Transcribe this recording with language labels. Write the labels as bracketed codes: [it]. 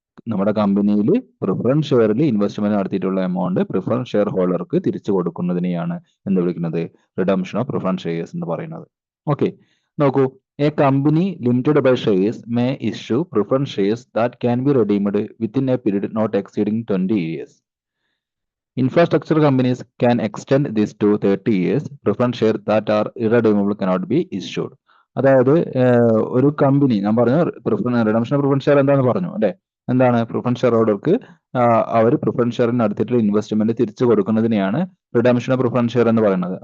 [ml] നമ്മുടെ കമ്പനിയിൽ preference ഷെയറിൽ investment നടത്തിയിട്ടുള്ള എമൗണ്ട് പ്രിഫറൻസ് ഷെയർ ഹോൾഡർക്ക് തിരിച്ചു കൊടുക്കുന്നതിനെയാണ് എന്ത് വിളിക്കുന്നത്? [en] redemption of preference shares [ml] എന്ന് പറയുന്നത്. ഓക്കെ, നോക്കൂ, [en] A company limited by shares may issue preference shares that can be redeemed within a period not exceeding 20 years. Infrastructure companies can extend this to 30 years. Preference shares that are irredeemable cannot be issued. [ml] അതായത് ഒരു company, ഞാൻ പറഞ്ഞു redemption of preference share എന്താണെന്ന് പറഞ്ഞു അല്ലെ. എന്താണ്? Preference share ഹോൾഡർക്ക് അവർ preference ഷെയറിന് നടത്തിയിട്ടുള്ള investment തിരിച്ചു കൊടുക്കുന്നതിനെയാണ് റിഡംഷൻ ഓഫ് പ്രിഫറൻസ് ഷെയർ എന്ന് പറയുന്നത്.